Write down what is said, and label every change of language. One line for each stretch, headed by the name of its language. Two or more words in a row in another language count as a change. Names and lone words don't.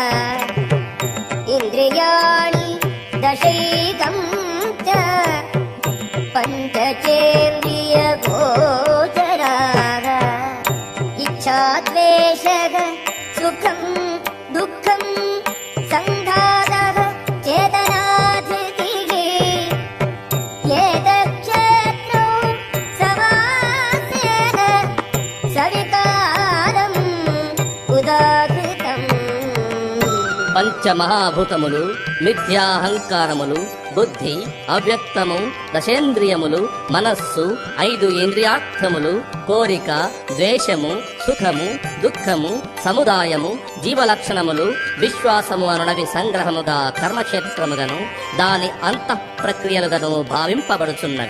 Sanskrit: इन्द्रियाणि दशैकं च पञ्चचेन्द्रियगोचराः इच्छा द्वेषः सुखं दुःखं सङ्घातः चेतनाधृतिः एतच्छत्रौ समासेन सविकारम् उदाहृतम्
Telugu: పంచమహాభూతములు, మిథ్యాహంకారములు, బుద్ధి, అవ్యక్తము, దశేంద్రియములు, మనస్సు, 5 ఇంద్రియార్థములు, కోరిక, ద్వేషము, సుఖము, దుఃఖము, సముదాయము, జీవలక్షణములు, విశ్వాసము అనునవి సంగ్రహముగా కర్మక్షేత్రముగను దాని అంతః ప్రక్రియలుగను భావింపబడుచున్నవి.